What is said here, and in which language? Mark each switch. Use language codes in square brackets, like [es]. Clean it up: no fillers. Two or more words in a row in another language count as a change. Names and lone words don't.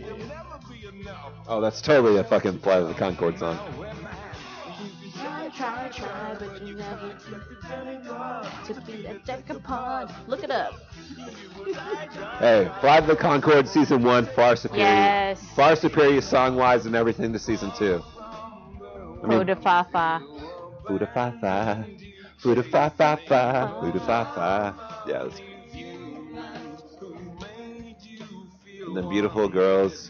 [en] Oh, that's totally a fucking Flight of the Conchord song. Try, but you never to be a deck upon. Look it up. Hey, Flight of the Conchord season 1 far superior. Yes. Far superior song-wise and everything to season 2. Foda fa fa. Fuda fa fa, fuda fa fa fa, fuda fa fa. Yeah, that's and the beautiful girls.